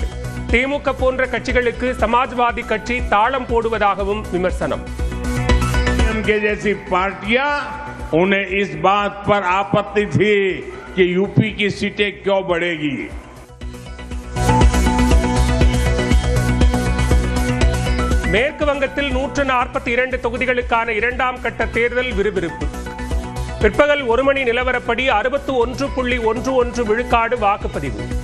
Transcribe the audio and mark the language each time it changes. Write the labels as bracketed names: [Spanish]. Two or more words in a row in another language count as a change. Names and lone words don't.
[Tamil] திமுக போன்ற கட்சிகளுக்கு சமாஜ்வாதி கட்சி தாளம் போடுவதாகவும் விமர்சனம். [Hindi] जैसी पार्टियां उन्हें इस बात पर आपत्ति थी कि यूपी की सीटें क्यों बढ़ेगी. [Tamil] மேற்கு வங்கத்தில் 142 தொகுதிகளுக்கான இரண்டாம் கட்ட தேர்தல் விறுவிறுப்பு. பிற்பகல் 1 மணி நிலவரப்படி 61.11 விழுக்காடு வாக்குப்பதிவு.